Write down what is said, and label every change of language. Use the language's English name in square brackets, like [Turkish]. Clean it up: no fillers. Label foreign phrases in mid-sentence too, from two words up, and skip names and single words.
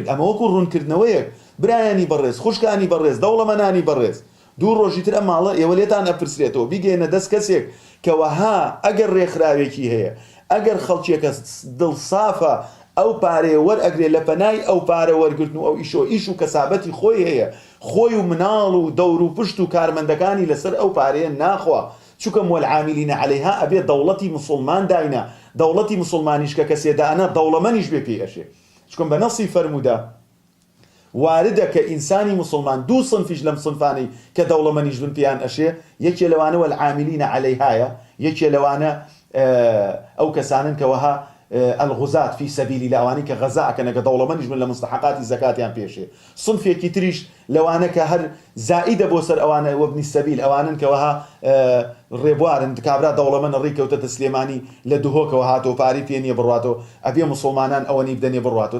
[Central Kurdish] ئەمە وەکو ڕوونکردنەوەیەک، برایانی بەڕێز، خوشکانی بەڕێز، دەوڵەمەنانی بەڕێز، دوو ڕۆژی تر ئەم ماڵە ئێوە لێتان ئەپرسرێتەوە بیگەێنە دەست کەسێک کەوەها ئەگەر ڕێکخراوێکی هەیە، ئەگەر خەڵکیەکە دڵسافە ئەو پارەیە وەرئەگرێ لە پەنای ئەو پارە وەرگرتن و ئەو ئیش و کەسابەتی خۆی هەیە، خۆی و مناڵ و دەور و پشت و کارمەندەکانی لەسەر ئەو پارەیە ناخوا، چونکە [Arabic] والعاملین عەلەیها [Central Kurdish] ئەبێ دەوڵەتی موسڵمان داینە، دەوڵەتی موسڵمانیش کە کەسێ دانا دەوڵەمەنیش بێ پێی ئەشێ. چونکە بە نەسی فەرموودا واردە کە ئینسانی موسڵمان دوو صنفیش لەم صنفانەی کە دەوڵەمەنیش بن پێیان ئەشێ، یەکێ لەوانە [Arabic] والعاملین عەلەیهایە، [Central Kurdish] یەکێ لەوانە ئەو کەسانن کەوەها [Arabic] الغزات في سبيل الله، [Central Kurdish] ئەوانەی کە غەزا ئەکەن کە دەوڵەمەنیش بن لە مستحقاتی زەکاتیان پێشێ. صنفێکی تریش لەوانە کە هەر زائیدە بۆ سەر ئەوانە [Arabic] وەبنی سەبیل، [Central Kurdish] ئەوانن کەوەها ڕێبوارن، کابرا دەوڵەمەند ڕێکەوتەتە سلێمانی لە دوهۆکەوە هاتەوە پاری پێ نییە بڕاتەوە، ئەبێ موسڵمانان ئەوەنی بدەنێ بڕاتەوە.